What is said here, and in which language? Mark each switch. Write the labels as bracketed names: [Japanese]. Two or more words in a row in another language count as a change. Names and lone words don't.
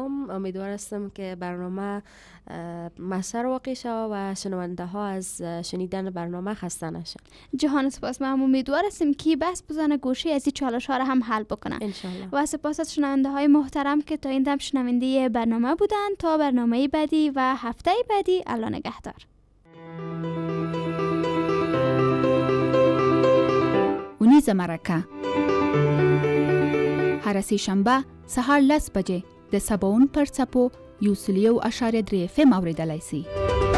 [Persian] امیدوار هستم که برنامه مسر واقع شود و شنونده ها از شنیدن برنامه خسته نشن. جهان سپاس. ما هم امیدوار هستیم که بس بزنه گوشی از این چالش ها را هم حل بکنن انشالله. و سپاس از شنونده های محترم که تا این دم شنونده برنامه بودن. تا برنامه بعدی و هفته بعدی، الله نگهدار. [Pashto] اونیز مرکه هر سه شنبه سهار 10 بجې د 70.3 FM اوریدلای شئ.